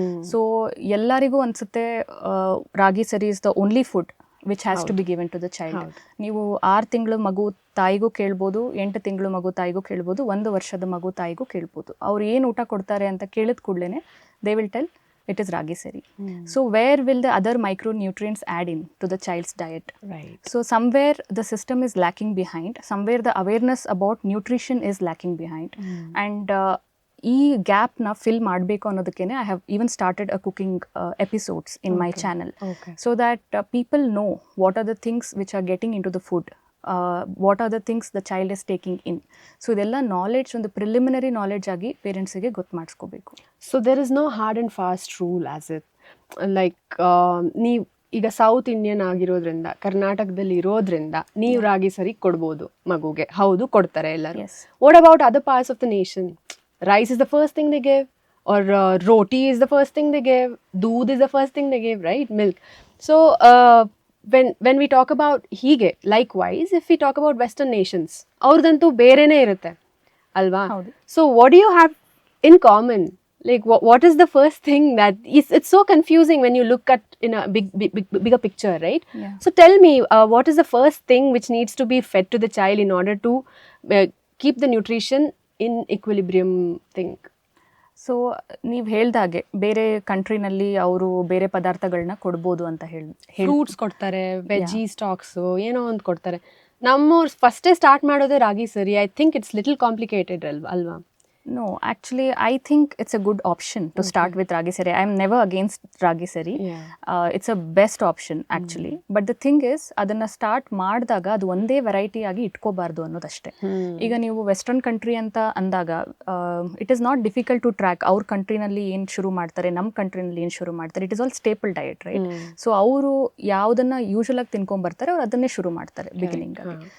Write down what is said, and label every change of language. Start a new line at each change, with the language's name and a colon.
English: so
Kannada: ಎಲ್ಲರಿಗೂ ಅನಿಸುತ್ತೆ
English: Ragi sari is the only food which has to be given to the child.
Kannada: ನೀವು 6 ತಿಂಗಳು ಮಗು ತಾಯಿಗೂ ಕೇಳ್ಬೋದು, 8 ತಿಂಗಳು ಮಗು ತಾಯಿಗೂ ಕೇಳ್ಬೋದು, 1 ವರ್ಷದ ಮಗು ತಾಯಿಗೂ ಕೇಳ್ಬೋದು. ಅವ್ರು ಏನು ಊಟ ಕೊಡ್ತಾರೆ ಅಂತ ಕೇಳಿದ ಕೂಡಲೇ
English: They will tell it is ragi sari. So where will the other micronutrients add in to the child's diet? Right. So somewhere the system is lacking behind, somewhere the awareness about nutrition is lacking behind. And
Kannada: ಈ ಗ್ಯಾಪ್ನ fill ಮಾಡಬೇಕು ಅನ್ನೋದಕ್ಕೇನೆ
English: I have even started a cooking episodes in my channel, so that people know what are the things which are getting into the food, what are the things the child is taking in.
Kannada: So ಇದೆಲ್ಲ knowledge, ಒಂದು preliminary knowledge ಆಗಿ ಪೇರೆಂಟ್ಸಿಗೆ ಗೊತ್ತು ಮಾಡಿಸ್ಕೋಬೇಕು.
English: so there is no hard and fast rule as it like
Kannada: ನೀವು ಈಗ south Indian ಆಗಿರೋದ್ರಿಂದ, ಕರ್ನಾಟಕದಲ್ಲಿ ಇರೋದ್ರಿಂದ ನೀವು ರಾಗಿ ಸರಿ ಕೊಡ್ಬೋದು ಮಗುಗೆ, ಹೌದು ಕೊಡ್ತಾರೆ ಎಲ್ಲರೂ.
English: What about other parts of the nation? Rice is the first thing they give, or roti is the first thing they give, doodh is the first thing they give, right? Milk. So when we talk about hige, likewise if we talk about western nations,
Kannada: ಅವ್ರದಂತೂ ಬೇರೆನೇ ಇರುತ್ತೆ ಅಲ್ವಾ?
English: So what do you have in common? Like what is the first thing that it's so confusing when you look at in a bigger picture, right? So tell me, what is the first thing which needs to be fed to the child in order to keep the nutrition in equilibrium thing?
Kannada: So ನೀವು ಹೇಳ್ದಾಗೆ ಬೇರೆ ಕಂಟ್ರಿನಲ್ಲಿ ಅವರು ಬೇರೆ ಪದಾರ್ಥಗಳನ್ನ ಕೊಡ್ಬೋದು ಅಂತ ಹೇಳಿ, fruits ಕೊಡ್ತಾರೆ, ವೆಜ್ಜಿ ಸ್ಟಾಕ್ಸು ಏನೋ ಒಂದು ಕೊಡ್ತಾರೆ. ನಮ್ಮವ್ರು ಫಸ್ಟೇ ಸ್ಟಾರ್ಟ್ ಮಾಡೋದೇ ರಾಗಿ ಸರಿ.
English: I think it's little complicated
Kannada: ಅಲ್ವಾ?
English: No, actually, I think it's a good option to start with Ragi Sari. I'm never against Ragi Sari. It's a best option actually. But the thing is,
Kannada: ಅದನ್ನ start ಮಾಡಿದಾಗ ಅದು ಒಂದೇ variety ಆಗಿ ಇಟ್ಕೋಬಾರ್ದು ಅನ್ನೋದಷ್ಟೇ. ಈಗ ನೀವು western country ಅಂತ ಅಂದಾಗ
English: It is not difficult to track.
Kannada: ಅವ್ರ ಕಂಟ್ರಿನಲ್ಲಿ ಏನು ಶುರು ಮಾಡ್ತಾರೆ, ನಮ್ಮ ಕಂಟ್ರಿನಲ್ಲಿ ಏನು ಶುರು ಮಾಡ್ತಾರೆ,
English: It is all staple diet, right?
Kannada: So ಅವರು ಯಾವುದನ್ನ ಯೂಶಲ್ ಆಗಿ ತಿನ್ಕೊಂಡ್ಬರ್ತಾರೆ ಅವ್ರು ಅದನ್ನೇ ಶುರು ಮಾಡ್ತಾರೆ ಬಿಗಿನಿಂಗ್ ಆಗಿ.